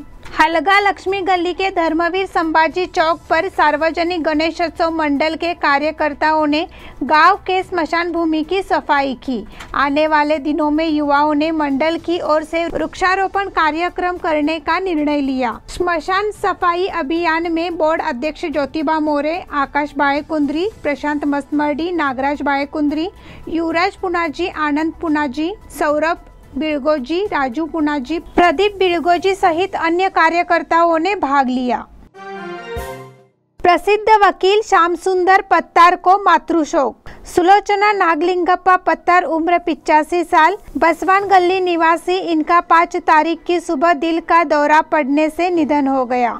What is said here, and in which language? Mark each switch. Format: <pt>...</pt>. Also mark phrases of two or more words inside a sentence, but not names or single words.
<hi>हलगा लक्ष्मी गली के धर्मवीर संभाजी चौक पर सार्वजनिक गणेशोत्सव मंडल के कार्यकर्ताओं ने गांव के स्मशान भूमि की सफाई की। आने वाले दिनों में युवाओं ने मंडल की ओर से वृक्षारोपण कार्यक्रम करने का निर्णय लिया। स्मशान सफाई अभियान में बोर्ड अध्यक्ष ज्योतिबा मोरे, आकाश बाळेकुंद्री, प्रशांत मस्तमर्डी, नागराज बाळेकुंद्री, युवराज पुनाजी, आनंद पुनाजी, सौरभ बिळगोजी, राजू पुनाजी, प्रदीप बिळगोजी सहित अन्य कार्यकर्ताओं ने भाग लिया। प्रसिद्ध वकील श्याम सुंदर पत्तार को मातृशोक। सुलोचना नागलिंगप्पा पत्तार, उम्र 85 साल, बसवान गली निवासी, इनका 5 तारीख की सुबह दिल का दौरा पड़ने से निधन हो गया।</hi>